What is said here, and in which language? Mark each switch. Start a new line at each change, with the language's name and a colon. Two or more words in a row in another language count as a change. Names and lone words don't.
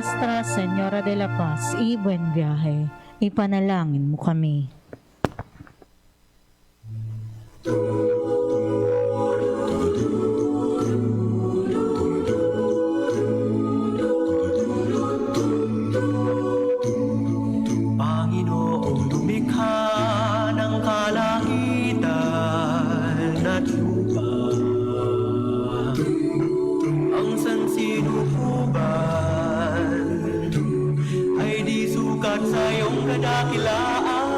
Spanish: Nuestra Señora de la Paz y buen viaje.
Filipino: Ipanalangin mo kami. Panginoong lumikha ng kalangitan at lupa, ang sansinukuban ay di sukat sa iyong kadakilaan.